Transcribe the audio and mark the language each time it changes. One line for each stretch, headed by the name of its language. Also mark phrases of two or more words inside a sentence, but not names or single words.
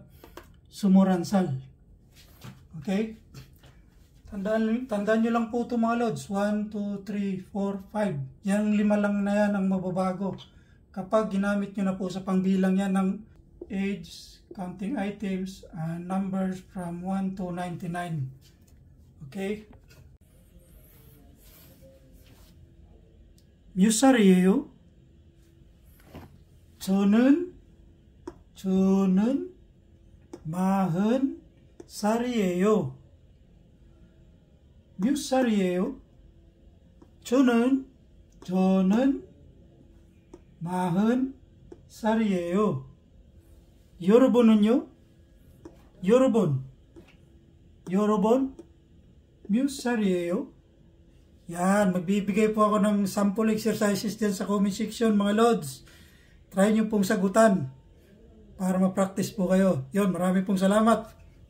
Filipino: Sumuransal. Okay? Tandaan nyo lang po ito mga lods. 1, 2, 3, 4, 5. Yan 5 lang na yan ang mababago. Kapag ginamit nyo na po sa pangbilang yan ng age,
English: counting items, and numbers from 1 to 99.
Korean: Okay? 뮤살이에요. 저는 40살이에요. 몇 살이에요? 저는 40살이에요. 여러분은요? 여러분 몇 살이에요?
Filipino: Yan, magbibigay po ako ng
English: sample exercises
Filipino: din sa
English: comment section
Filipino: mga lods. Try nyo pong sagutan para ma-practice po kayo. Yun, marami pong salamat.